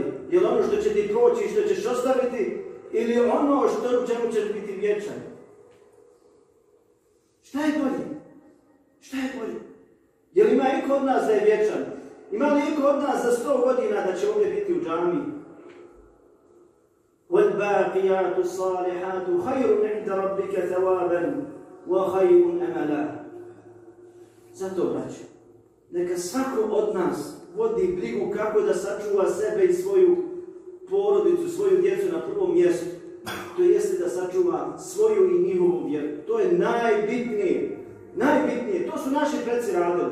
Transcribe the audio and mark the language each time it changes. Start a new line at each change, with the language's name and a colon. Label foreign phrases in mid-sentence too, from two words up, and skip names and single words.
Bosnian: Je li ono što će ti proći i što ćeš ostaviti, ili ono što u čemu ćeš biti vječan? Šta je bolje? Šta je bolje? Je li ima iko od nas da je vječan? Ima li iko od nas za 100 godina da će ovdje biti u džami?
Arabic: وَالْبَاقِيَاتُ الصَّالِحَاتُ خَيْرٌ عِنْدَ رَبِّكَ ثَوَابًا وَخَيْرٌ أَمَلًا.
Bosnian: Zato, braćo, neka svako od nas vodi brigu kako da sačuva sebe i svoju porodicu, svoju djecu na prvom mjestu. To jeste da sačuva svoju i njihovu vjeru. To je najbitnije. Najbitnije. To su naši preci radili.